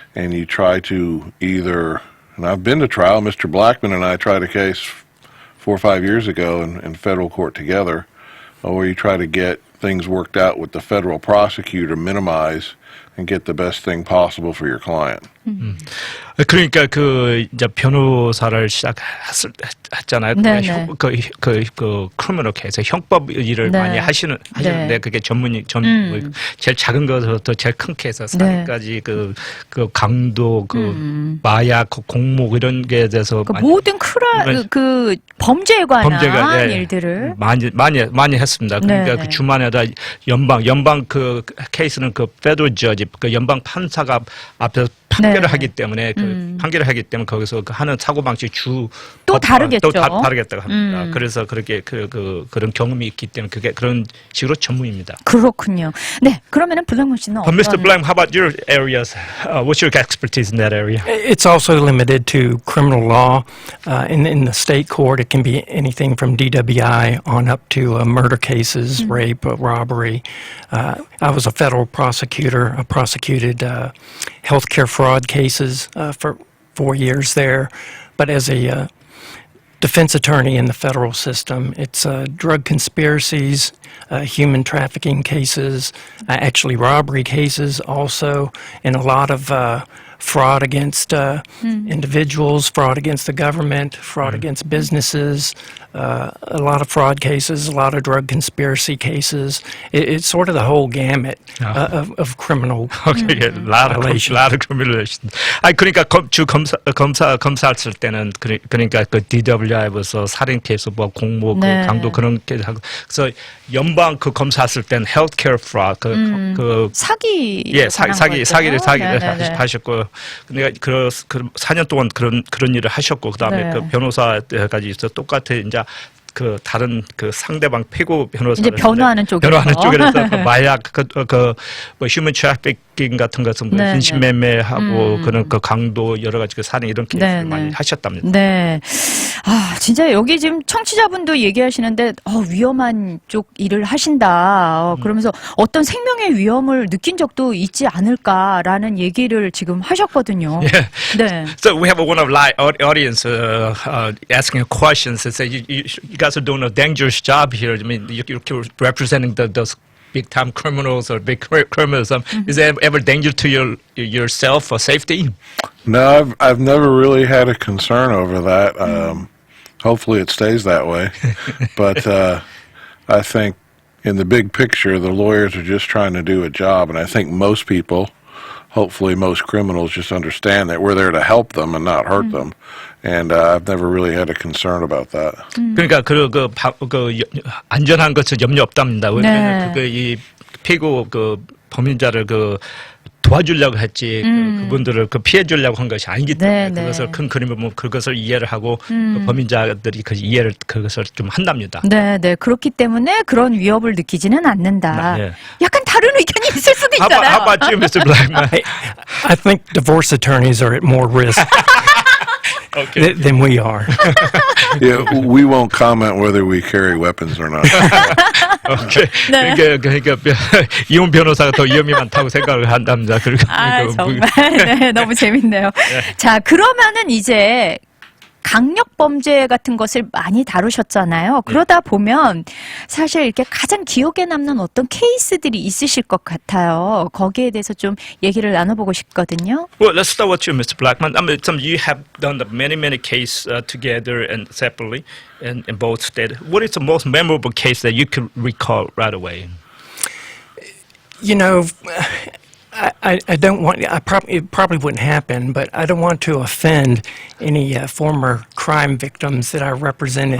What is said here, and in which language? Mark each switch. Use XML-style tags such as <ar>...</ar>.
<en>And you try to either, and I've been to trial, Mr. Blackman and I tried a case 4 or 5 years ago in federal court together, where you try to get things worked out with the federal prosecutor, minimize and get the best thing possible for your client.</en> <ko>그러니까 그 이제 변호사를 시작했잖아요. 네네. 그 크리미널 케이스 형법 일을 네. 많이 하시는데 네. 그게 제일 작은 것부터 제일 큰 케이스 살인까지 그 강도 그 마약 그 공목 이런 게 대해서 그 모든 그 범죄에 관한 일들을 많이 했습니다. 그러니까 네. 그 주만에다 연방 그 케이스는 그 페더럴 저지 그 연방 판사가 앞에서 판결을 네. 하기 때문에 판결을 하기 때문에 거기서 그 하는 사고 방식 또 다르겠죠. 다르겠다고 합니다. 그래서 그렇게 그런 경험이 있기 때문에 그게 그런 식으로 전문입니다. 그렇군요. 네, 그러면은 블랙문 씨는</ko> <en>But Mr.</en> <ko>어떤</ko> <en>Black, how about your areas? What's your expertise in that area? It's also limited to criminal law. In the state court, it can be anything from DWI on up to murder cases, rape, robbery. I was a federal prosecutor. I prosecuted healthcare fraud cases for 4 years there. But as a defense attorney in the federal system, it's drug conspiracies, human trafficking cases, actually robbery cases also, and a lot of fraud against individuals, fraud against the government, fraud against businesses, a lot of fraud cases, a lot of drug conspiracy cases. It's sort of the whole gamut of criminal Okay, a lot of criminalization.</en> <ko>아니 그러니까 검사했을 때는 그러니까 그 DWI에서 살인 케이스, 뭐 공모, 네. 그 강도 그런 케이스 하고 그래서 연방 그 검사했을 때는 healthcare fraud 그 사기 사기를 네네네. 하셨고 근데 그 4년 동안 그런 일을 하셨고 그다음에 네. 그 변호사까지 있어 똑같아 이제 그 다른 그 상대방 피고 변호사 이제 변호하는 쪽에서. 변호하는 쪽에서 그 마약 뭐 휴먼 트래피킹 같은 것은 뭐 네, 인신매매하고 그런 그 강도 여러 가지 그 살인 이런 케이스를 많이 네. 하셨답니다. 네. 아, 진짜 여기 지금 청취자분도 얘기하시는데, 위험한 쪽 일을 하신다. 그러면서 어떤 생명의 위험을 느낀 적도 있지 않을까라는 얘기를 지금 하셨거든요. 네.</ko> <en>So we have one of live audience asking questions and say you guys are doing a dangerous job here. I mean you're representing those big time criminals or big criminals. Is there ever danger to yourself or safety? No, I've never really had a concern over that. Hopefully it stays that way. But I think in the big picture, the lawyers are just trying to do a job. And I think most people, hopefully most criminals, just understand that we're there to help them and not hurt them. And I've never really had a concern about that.</en> <ko>그러니까 그 안전한 것은 염려 없답니다. 왜냐하면 네. 이 피고 그 범인자를 도와주려고 했지 그분들을 피해 주려고 한 것이 아니기 때문에 네, 그것을 네. 큰 그림을 보면 그것을 이해를 하고 그 범인자들이 그것을 좀 한답니다. 네, 네. 그렇기 때문에 그런 위협을 느끼지는 않는다. 네. 약간 다른 의견이 있을 수도</ko> <en>How</en> <ko>있잖아요.</ko> <en>about you, Mr. Blackman? I think divorce attorneys are at more risk Okay. than we are. Yeah, we won't comment whether we carry weapons or not. Okay.</en> <ko>네. 그러니까 이혼 변호사가 더 위험이 많다고 생각을 한답니다. 그리고 정말. 네, 너무 재밌네요. 자, 그러면은 이제 강력 범죄 같은 것을 많이 다루셨잖아요. 그러다 보면 사실 이렇게 가장 기억에 남는 어떤 케이스들이 있으실 것 같아요. 거기에 대해서 좀 얘기를 나눠보고 싶거든요.</ko> <en>Well, let's start with you, Mr. Blackman. I mean, you have done many cases together and separately in both states. What is the most memorable case that you can recall right away? You know, I don't want. It probably wouldn't happen, but I don't want to offend any former crime victims that I represented.</en>